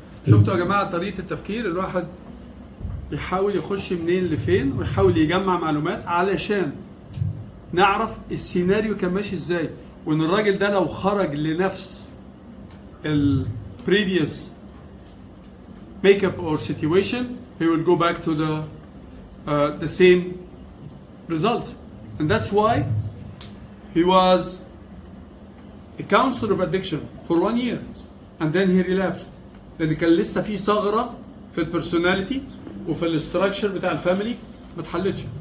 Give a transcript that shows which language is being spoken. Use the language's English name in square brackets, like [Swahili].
[Arabic] شفتوا يا جماعة طريقة التفكير؟ الواحد بيحاول يخش منين لفين ويحاول يجمع معلومات علشان نعرف السيناريو كان ماشي ازاي، وان الراجل ده لو خرج لنفس ال [English] previous makeup or situation he will go back to the same results. And that's why he was a counselor of addiction for 1 year and then he relapsed. [Arabic] لأن كان لسه في ثغرة في البرسوناليتي وفي الاستراكشر بتاع الفاميلي ما اتحلتش.